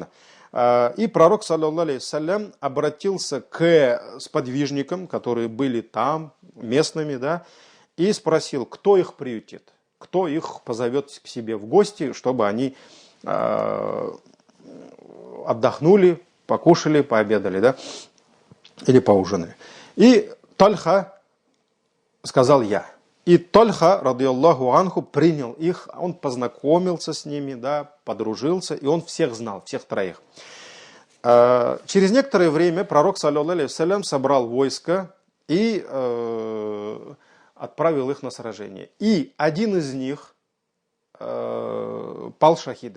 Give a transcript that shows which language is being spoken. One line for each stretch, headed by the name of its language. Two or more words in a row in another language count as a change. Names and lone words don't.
Russian: И пророк,
Arabic: саллаллаху алейхи вассалям,
Russian: обратился к сподвижникам, которые были там, местными, да, и спросил, кто их приютит, кто их позовет к себе в гости, чтобы они отдохнули, покушали, пообедали, да, или поужинали. И Тальха сказал я. И Тальха,
Arabic: радийаллаху анху,
Russian: принял их, он познакомился с ними, да, подружился, и он всех знал, всех 3. Через некоторое время пророк,
Arabic: саллаллаху алейхи вассалям,
Russian: собрал войско и отправил их на сражение. И один из них пал шахидом.